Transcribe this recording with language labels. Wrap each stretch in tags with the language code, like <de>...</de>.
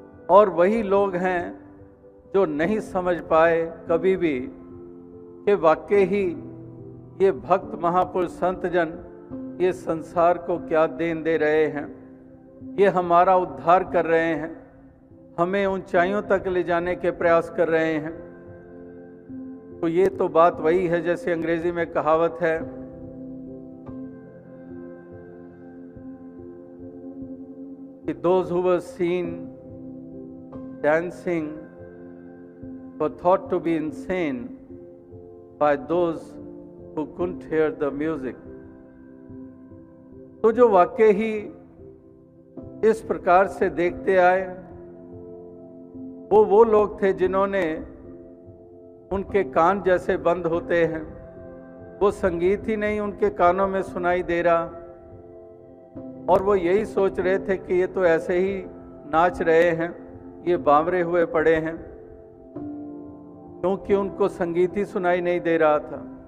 <hi>और वही लोग हैं जो नहीं समझ पाए कभी भी कि वाकई ही ये भक्त महापुरुष संत जन ये संसार को क्या देन दे रहे हैं, ये हमारा उद्धार कर रहे हैं, हमें ऊंचाइयों तक ले जाने के प्रयास कर रहे हैं। तो ये तो बात वही है, जैसे अंग्रेजी में कहावत है कि</hi> <en>those who were seen dancing were thought to be insane by those who couldn't hear the music।</en> <hi>तो जो वाकई ही इस प्रकार से देखते आए वो लोग थे जिन्होंने उनके कान जैसे बंद होते हैं, वो संगीत ही नहीं उनके कानों में सुनाई दे रहा, और वो यही सोच रहे थे कि ये तो ऐसे ही नाच रहे हैं, ये बावरे हुए पड़े हैं, क्योंकि उनको संगीत ही सुनाई नहीं दे रहा था।</hi>